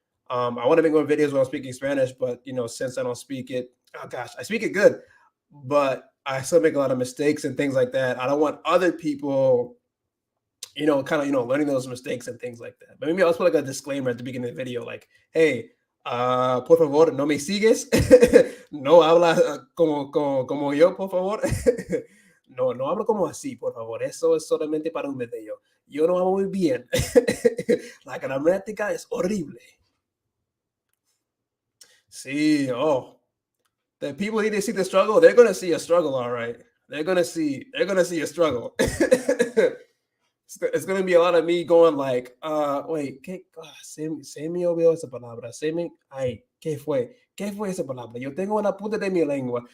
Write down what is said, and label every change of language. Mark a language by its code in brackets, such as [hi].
[en] I want to make more videos when I'm speaking Spanish, but since I don't speak it, oh gosh, I speak it good, but I still make a lot of mistakes and things like that. I don't want other people, learning those mistakes and things like that. But maybe I'll put like a disclaimer at the beginning of the video, like, hey, [es] por favor, no me sigues. No habla como yo, por favor. No hablo como así, por favor. Eso es solamente para un video. Yo no hablo muy bien. La gramática es horrible. Sí, oh. [en] The people need to see the struggle. They're gonna see a struggle, all right. They're gonna see a struggle. It's gonna be a lot of me going like, wait, [es] se me olvidó esa palabra. Ay, ¿qué fue? ¿Qué fue esa palabra? Yo tengo una punta de mi lengua.